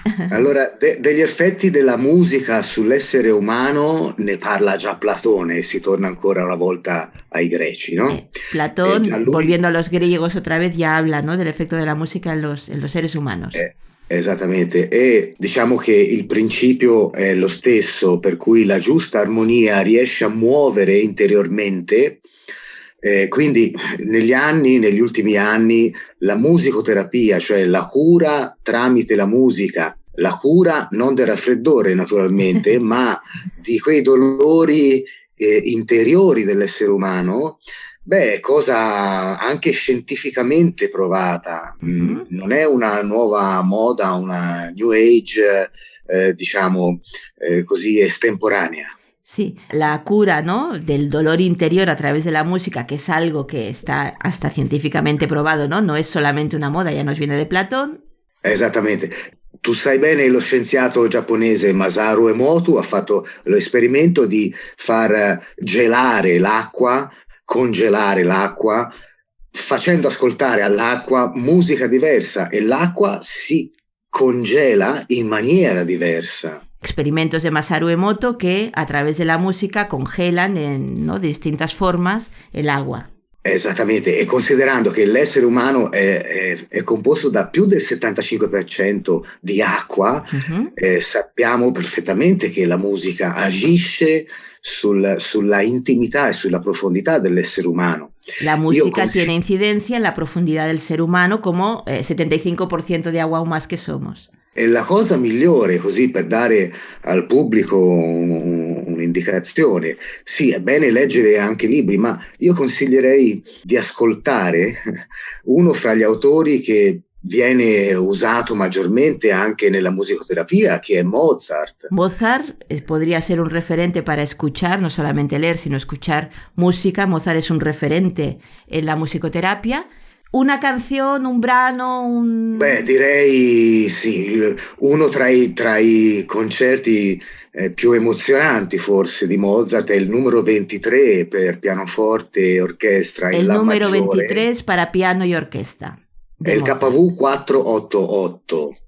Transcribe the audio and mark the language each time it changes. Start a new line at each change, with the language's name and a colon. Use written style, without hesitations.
Italian: Allora, degli effetti della musica sull'essere umano ne parla già Platone, e si torna ancora una volta ai greci, no?
Spanish: Platón, volviendo a los griegos otra vez, ya habla, ¿no?, del efecto de la música en los seres humanos.
Italian: Esattamente, e diciamo che il principio è lo stesso, per cui la giusta armonia riesce a muovere interiormente Quindi negli ultimi anni, la musicoterapia, cioè la cura tramite la musica, la cura non del raffreddore naturalmente, ma di quei dolori interiori dell'essere umano, è cosa anche scientificamente provata. Non è una nuova moda, una new age, diciamo così estemporanea.
Spanish: Sí, la cura, ¿no?, del dolor interior a través de la música, que es algo que está hasta científicamente probado, ¿no? No es solamente una moda, ya nos viene de Platón.
Italian: Esattamente. Tu sai bene, lo scienziato giapponese Masaru Emoto ha fatto l'esperimento di far gelare l'acqua, congelare l'acqua, facendo ascoltare all'acqua musica diversa, e l'acqua si congela in maniera diversa.
Spanish: Experimentos de Masaru Emoto que a través de la música congelan en, ¿no?, distintas formas el agua.
Italian: Esattamente, e considerando che l'essere umano è composto da più del 75% di acqua, sappiamo perfettamente che la musica agisce sulla intimità e sulla profondità dell'essere umano.
Spanish: La música tiene incidencia en la profundidad del ser humano como 75% de agua o más que somos.
Italian: E la cosa migliore, così per dare al pubblico un'indicazione, sì, è bene leggere anche libri, ma io consiglierei di ascoltare uno fra gli autori che viene usato maggiormente anche nella musicoterapia, che è Mozart.
Spanish: Mozart podría ser un referente para escuchar, no solamente leer, sino escuchar música. Mozart es un referente en la musicoterapia.
Italian: Una canzone, un brano, direi sì, uno tra i concerti più emozionanti forse di Mozart è il numero 23 per pianoforte e orchestra in La maggiore. Il numero
Spanish: 23 para piano y orquesta.
Italian: È il KV 488.